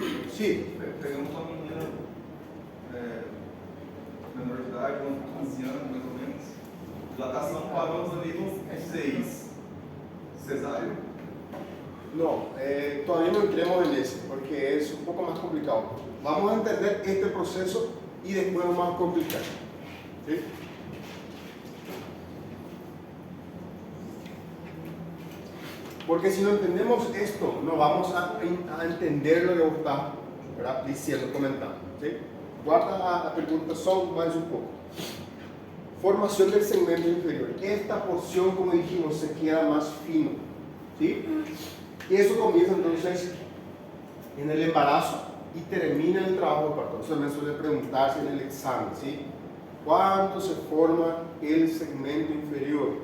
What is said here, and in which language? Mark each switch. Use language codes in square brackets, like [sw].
[pt] Sim. Pegamos uma menina menor de idade, 15 anos mais ou menos. Dilatação paramos ali no 6. Cesárea? [es] No, todavía no entremos en ese, porque es un poco más complicado. Vamos a entender este proceso y después vamos a complicar. ¿Sí? Porque si no entendemos esto, no vamos a entender lo que vos estás diciendo, comentando. ¿Sí? [pt] Guarda a pregunta só mais um pouco. [es] Formación del segmento inferior. Esta porción, como dijimos, se queda más fino. ¿Sí? Y eso comienza entonces en el embarazo y termina en el trabajo de parto. Eso también suele preguntarse en el examen, ¿sí? ¿Cuándo se forma el segmento inferior?